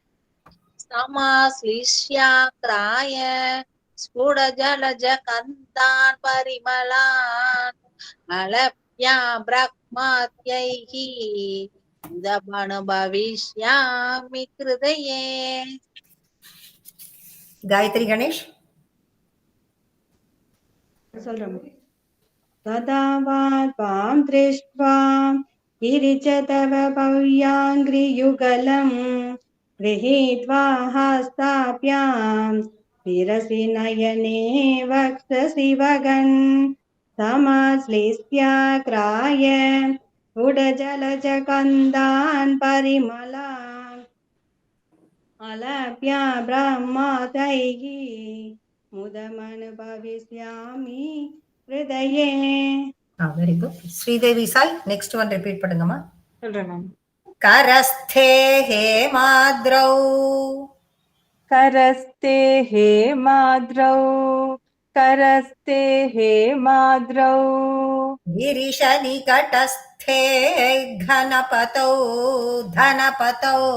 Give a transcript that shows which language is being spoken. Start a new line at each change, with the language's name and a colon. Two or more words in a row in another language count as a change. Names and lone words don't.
Sanskrit: समाश्लिष्याघ्राय स्फुटजलजगन्धान् परिमलान् अलभ्या ब्रह्माद्यैः भविष्यामि हृदये.
Tamil: காயத்ரி கணேஷ் சொல்றேன்.
Sanskrit: तदावात्वां दृष्ट्वा गिरिजतव भव्याङ्घ्रियुगलं गृहीत्वा हस्ताभ्यां शिरसि नयने वक्षसि वगन् समाश्लिष्याग्राय उडजलजगन्धान् परिमलान् अलभ्य ब्रह्मादैः मुदमनुभविष्यामि हृदये.
English: very good.
Tamil: ஸ்ரீதேவி சாய்
English: next one repeat
Tamil: பண்ணுங்கம்மா. சொல்றேன் மேம்.
Sanskrit: करस्थे हेमाद्रौ करस्ते हेमाद्रौ करस्ते हेमाद्रौ गिरिशनिकटस्थे घनपतौ धनपतौ